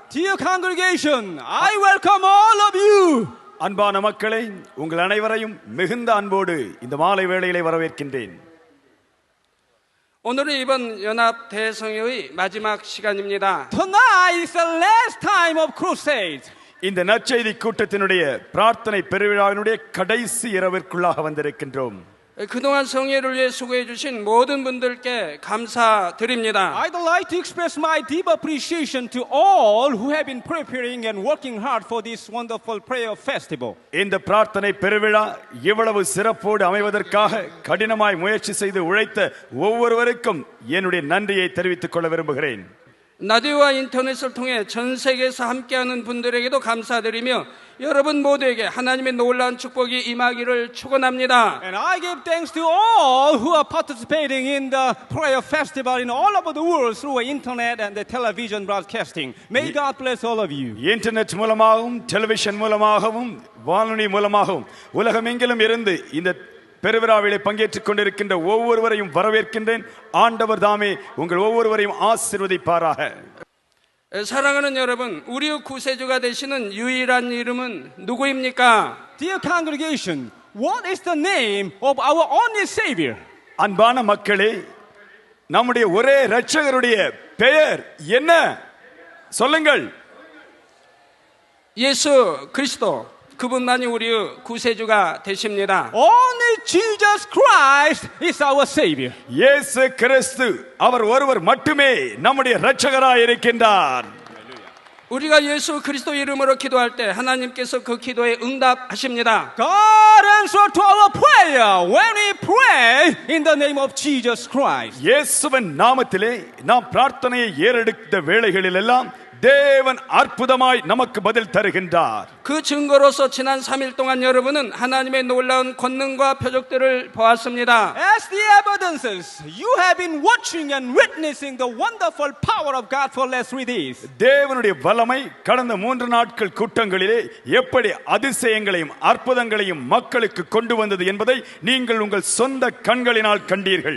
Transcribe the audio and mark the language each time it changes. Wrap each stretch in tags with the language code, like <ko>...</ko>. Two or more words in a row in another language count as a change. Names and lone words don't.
<en>Dear congregation, I welcome all of you.</en> <ta>அன்பான மக்களே, உங்கள் அனைவரையும் மிகுந்த அன்போடு இந்த மாலை வேளையிலே வரவேற்கின்றேன்.</ta> <ko>오늘은 이번 연합 대성회의 마지막 시간입니다.</ko> <en>Tonight is the last time of crusade.</en> <ta>இந்த நற்செய்தி கூட்டத்தினுடைய பிரார்த்தனை பெருவிழாவினுடைய கடைசி இரவிற்குள்ளாக வந்திருக்கின்றோம்.</ta> <ko>그동안 성회를 위해 수고해 주신 모든 분들께 감사드립니다.</ko> <en>I'd like to express my deep appreciation to all who have been preparing and working hard for this wonderful prayer festival.</en> <ta>இந்த பிரார்த்தனை பெருவிழா இவ்வளவு சிறப்போடு அமைவதற்காக கடினமாய் முயற்சி செய்து உழைத்த ஒவ்வொருவருக்கும் என்னுடைய நன்றியை தெரிவித்துக் கொள்ள விரும்புகிறேன்.</ta> <ko>라디오와 인터넷을 통해 전 세계에서 함께하는 분들에게도 감사드리며 여러분 모두에게 하나님의 놀라운 축복이 임하기를 축원합니다.</ko> <en>And I give thanks to all who are participating in the prayer festival in all over the world through internet and the television broadcasting. May God bless all of you.</en> <ta>இன்டர்நெட் மூலமாகவும் டெலிவிஷன் மூலமாகவும் வானொலி மூலமாகவும் உலகமெங்கிலும் இருந்து இந்த பெருவிழாவிலே பங்கேற்றுக் கொண்டிருக்கின்ற ஒவ்வொருவரையும் வரவேற்கின்றேன். ஆண்டவர் தாமே உங்கள் ஒவ்வொருவரையும் ஆசீர்வதிப்பாராக.</ta> <ko>사랑하는 여러분, 우리의 구세주가 되시는 유일한 이름은 누구입니까?</ko> <en>Dear congregation, what is the name of our only Savior?</en> <ta>அன்பான மக்களே, நம்முடைய ஒரே இரட்சகருடைய பெயர் என்ன? சொல்லுங்கள்.</ta> <ko>예수 그리스도. 그분만이 우리의 구세주가 되십니다.</ko> <en>Only Jesus Christ is our Savior.</en> <ta>இயேசு கிறிஸ்து அவர் ஒருவர் மட்டுமே நம்முடைய இரட்சகராய் இருக்கின்றார்.</ta> <ko>우리가 예수 그리스도 이름으로 기도할 때 하나님께서 그 기도에 응답하십니다.</ko> <en>God answers to our prayer when we pray in the name of Jesus Christ.</en> <ta>இயேசுவின் நாமத்திலே நாம் பிரார்த்தனையை ஏறெடுத்த வேளைகளில் எல்லாம் தேவன் அற்புதமாய் நமக்கு பதில் தருகின்றார்.</ta> <ko>그 증거로서 지난 3일 동안 여러분은 하나님의 놀라운 권능과 표적들을 보았습니다.</ko> <en>As the evidences, you have been watching and witnessing the wonderful power of God for last 3 days.</en> <ta>தேவனுடைய வல்லமை கடந்த 3 நாட்கள் கூட்டங்களிலே எப்படி அதிசயங்களையும் அற்புதங்களையும் மக்களுக்கு கொண்டு வந்தது என்பதை நீங்கள் உங்கள் சொந்த கண்களினால் கண்டீர்கள்.</ta>